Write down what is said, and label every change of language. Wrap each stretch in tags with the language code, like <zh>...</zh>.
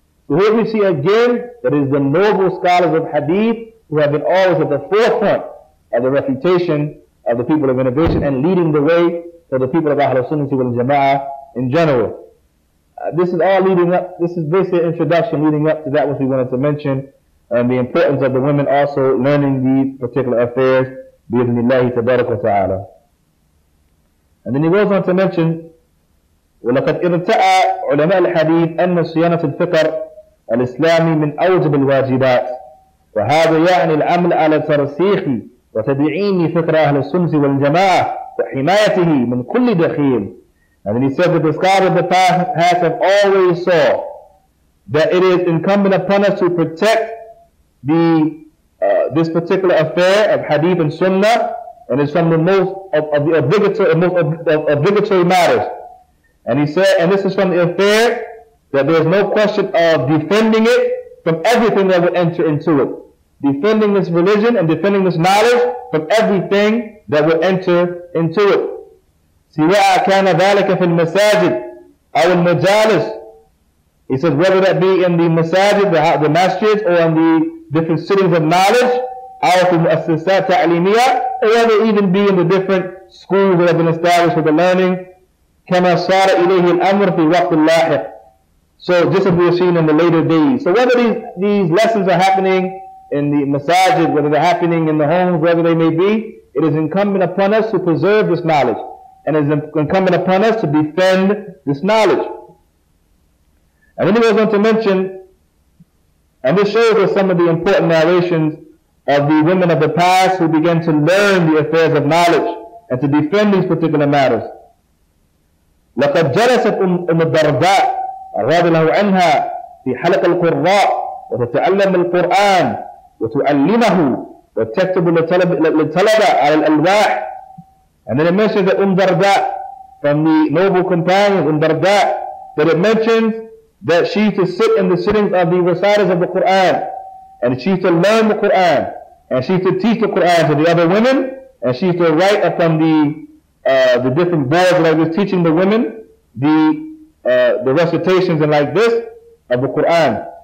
<en>So here we see again that it is the noble scholars of hadith who have been always at the forefront of the refutation of the people of innovation and leading the way for the people of Ahlul Sunnah wal Jama'ah in general. This is all leading up, this is basically an introduction leading up to that which we wanted to mention, and the importance of the women also learning these particular affairs, bi-idhnillahi tabarak wa ta'ala.</en> <ar>And then he goes on to mention, وَلَقَدْ إِرْتَأَى عُلَمَاء الْحَدِيثِ أَنَّ صِيَانَةَ الْفِقْرِ الإسلامي من أوجب الواجبات، وهذا يعني العمل على ترسيخ وتدعيم فكر أهل السنة والجماعة وحمايته من كل دخيل.</ar> <en>And then he said that the scholars of the past have always saw that it is incumbent upon us to protect this particular affair of hadith and sunnah, and it's from the most of the obligatory matters. And he said, and this is from the affair that there is no question of defending it from everything that would enter into it. Defending this religion and defending this knowledge from everything that would enter into it.</en> <ar>سواء كان ذلك في المساجد أو المجالس.</ar> <en>He says whether that be in the masajid, the masjids, or in the different sittings of knowledge,</en> <ar>أو في مؤسسات تعليمية,</ar> <en>or whether it even be in the different schools that have been established for the learning.</en> <ar>كما صار إليه الأمر في وقت اللاحق.</ar> <en>So just as we have seen in the later days. So whether these lessons are happening in the masajid, whether they're happening in the homes, wherever they may be, it is incumbent upon us to preserve this knowledge. And it is incumbent upon us to defend this knowledge. And then he goes on to mention, and this shows us some of the important narrations of the women of the past who began to learn the affairs of knowledge and to defend these particular matters.</en> <ar>لقد جلست أم الدرداء رضي الله عنها في حلق القراء وتتعلم القرآن وتعلمه وتكتب للطلبة على الألواح.</ar> <en>And then it mentions that Darda, from the noble companion Darda, that it mentions that she used to sit in the sittings of the reciters of the Quran, and she used to learn the Quran, and she used to teach the Quran to the other women, and she used to write upon the different boards that I was teaching the women the recitations and like this of the Quran.</en>